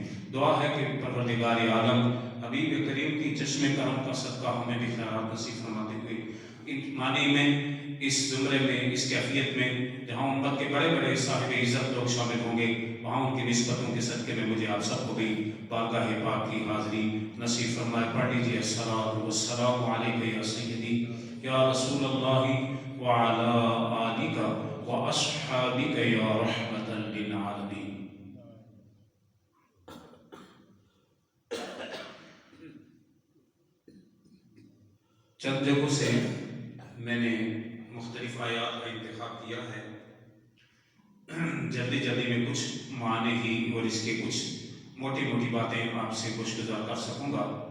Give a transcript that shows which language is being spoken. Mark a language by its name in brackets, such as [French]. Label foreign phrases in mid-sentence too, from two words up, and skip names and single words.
[Urdu] دعا ہے کہ پروردگار عالم حبیب کریم کی چشم کرم کا صدقہ ہمیں بھی خیرات نصیب فرماتے ہوئے ان معانی میں، اس زمرے میں، اس کیفیت میں جہاں امت کے بڑے بڑے صاحب عزت لوگ شامل ہوں گے، وہاں ان کی نسبتوں کے صدقے میں مجھے آپ سب کو بھی بارگاہ پاک کی حاضری نصیب فرمائے. پڑھ لیجیے [Arabic] الصلاة والسلام عليك يا سيدي يا رسول الله وعلى آلك وأصحابك يا رحمة للعالمين. [Urdu] چند جگہوں سے میں نے مختلف آیات کا انتخاب کیا ہے. جلدی جلدی میں کچھ معانی ہی اور اس کے کچھ موٹی موٹی باتیں آپ سے گزار کر سکوں گا.